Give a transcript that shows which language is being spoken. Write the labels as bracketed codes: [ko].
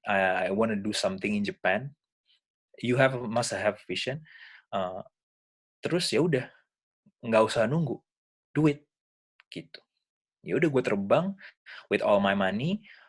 [en] I wanna do something in Japan. You must have vision. [id] Terus ya udah, nggak usah nunggu, [en] do it [id] gitu. Ya udah gue terbang [en] with all my money.